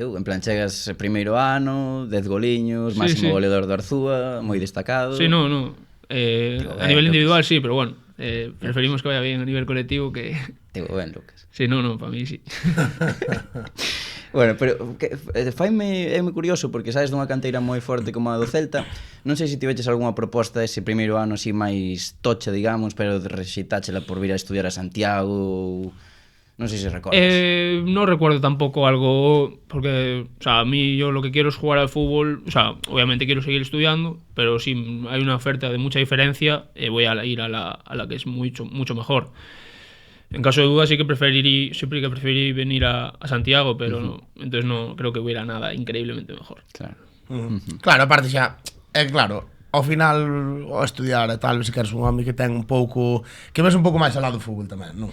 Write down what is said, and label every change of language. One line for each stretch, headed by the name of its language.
Galician: En plan, chegas primeiro ano, 10 goliños, máximo goleador do Arzúa, moi destacado.
Spanish: Sí, no. A nivel individual sí, pero bueno, preferimos que vaya bien a nivel colectivo que...
Galician: Digo, ben, Lucas.
Spanish: Sí, no, para mí sí.
Galician: Bueno, pero faime é moi curioso porque sabes dunha canteira moi forte como a do Celta. Non sei se tiveches algunha proposta ese primeiro ano así máis tocha, digamos, pero rexeitáchela por vir a estudiar a Santiago ou... Non sei se recordas.
Spanish: No recuerdo tampoco algo, porque, o sea, a mí yo lo que quiero es jugar al fútbol, o sea, obviamente quiero seguir estudiando, pero si hay una oferta de mucha diferencia, voy a ir a la que es mucho mejor. En caso de duda sí que preferiría venir a Santiago, pero no, entonces no creo que hubiera nada increíblemente mejor. Claro.
Galician: Claro, aparte xa, é claro, ao final, ao estudiar e tal, se queres un home que ten un pouco, que ves un pouco máis ao lado do fútbol tamén, non?